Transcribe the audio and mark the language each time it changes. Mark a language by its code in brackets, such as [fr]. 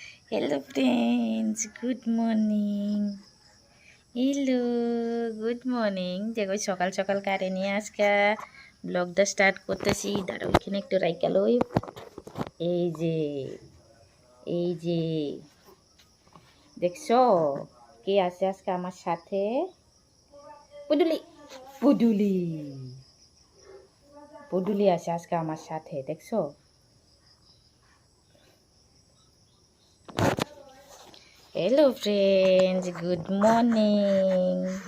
[en] Hello friends, good morning. Hello, good morning. [bn] দেখো সকাল সকাল কারে নিয়ে আজকে ব্লগটা স্টার্ট করতেছি। দাঁড়াও এখানে একটু রাইখা লই। এই যে এই যে দেখছো কে আছে আজকে আমার সাথে? পুডুলি পুডুলি পুডুলি আছে আজকে আমার সাথে, দেখছো? [en] Hello friends, good morning.